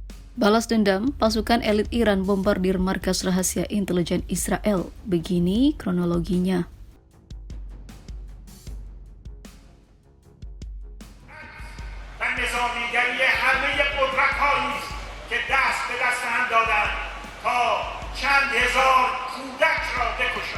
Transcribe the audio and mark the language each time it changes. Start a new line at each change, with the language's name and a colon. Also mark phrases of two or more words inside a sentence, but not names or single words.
Indonesian: Balas dendam, pasukan elit Iran bombardir markas rahasia intelijen Israel. Begini kronologinya.
Persian: و نظامیگری همه قدرت‌هایی است که دست به دست هم دادند تا چند هزار کودک را بکشند.